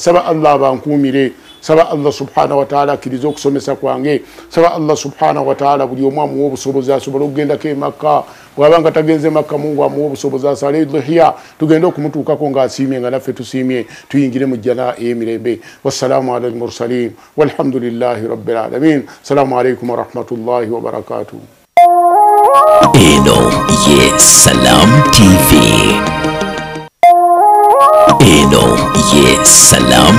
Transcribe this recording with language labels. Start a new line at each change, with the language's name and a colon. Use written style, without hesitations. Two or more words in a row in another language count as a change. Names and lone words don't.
Ganda: Saba Allah abankuumire, saba Allah
Arabic: سبحانه وتعالى
Ganda: akkiriza okusomesa kwange, saba Allah
Arabic: سبحانه وتعالى
Ganda: buli omu amuwa obusobozi asobola okugendako e Makka. Bw'abanga tagenze Makka Mungu amuwa obusobozi asale dhuhiya tugende okumutuukako ng'asiimye nga naffe tusiimye tuyingire mu jjana ey'emirembe.
Arabic: وسلام على المرسلين والحمد لله رب العالمين. السلام عليكم ورحمة الله وبركاته.
Ganda: Eno ye Salam TV. Eno ye Salam